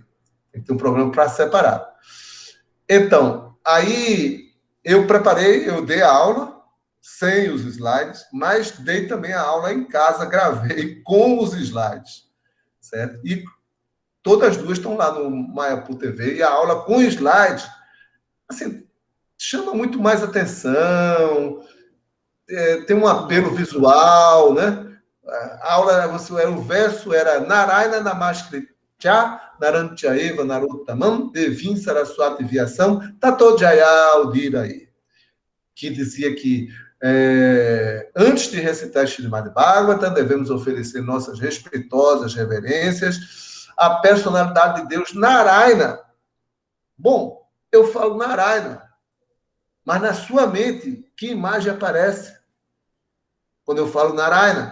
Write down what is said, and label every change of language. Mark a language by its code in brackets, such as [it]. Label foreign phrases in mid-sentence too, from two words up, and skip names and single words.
[pt] Tem que ter um programa para separar. Então, aí eu preparei, eu dei a aula, sem os slides, mas dei também a aula em casa, gravei com os slides, certo? E todas as duas estão lá no Maiapu TV, e a aula com slides, assim, chama muito mais atenção, tem um apelo visual, né? A aula, o verso era [sa] नारायण नमस्कृत् च, नरञ्चैव नरोत्तमम्, देवीम् सरस्वती व्यासम्, ततो जय उदीरै, [pt] que dizia que antes de recitar Srimad Bhagavatam, devemos oferecer nossas respeitosas reverências à personalidade de Deus Narayana. Bom, eu falo Narayana, mas na sua mente, que imagem aparece quando eu falo Narayana?